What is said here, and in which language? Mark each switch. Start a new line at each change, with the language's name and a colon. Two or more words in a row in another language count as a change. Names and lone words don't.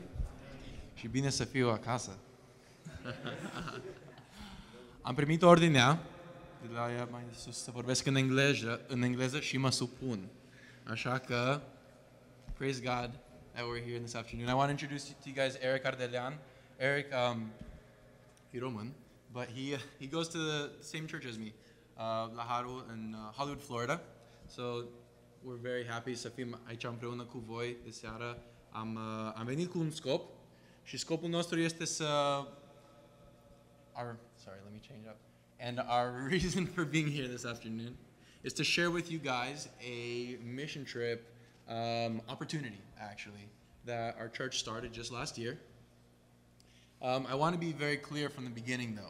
Romanian: Și bine să fiu acasă. Am primit ordinea de la ea mai sus să vorbesc în engleză și mă supun. Așa că,
English: praise God that we're here this afternoon. I want to introduce to you guys Eric Ardelean. Eric, he's Roman, but he goes to the same church as me, La Haru in Hollywood, Florida. So we're very happy
Romanian: să fim aici împreună cu voi de seară. Am venit cu un scop și scopul nostru este să
English: let me change up. And our reason for being here this afternoon is to share with you guys a mission trip opportunity, actually, that our church started just last year. I want to be very clear from the beginning, though.